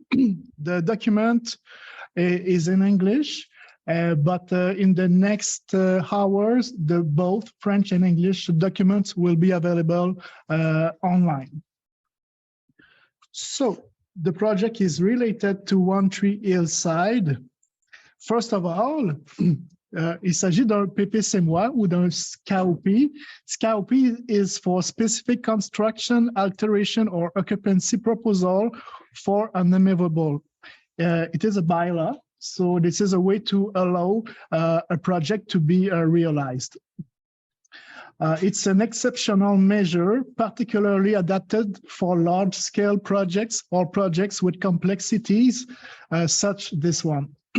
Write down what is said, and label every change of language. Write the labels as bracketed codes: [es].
[en] The document is in English, but in the next hours, both French and English documents will be available online. So, the project is related to 13 Hillside. First of all, [fr] il s'agit d'un PPCMOI ou d'un SCAOPI. [en] SCAOPI is for Specific Construction, Alteration, or Occupancy Proposal for an Immovable. It is a bylaw, so this is a way to allow a project to be realized. It's an exceptional measure, particularly adapted for large-scale projects or projects with complexities such this one.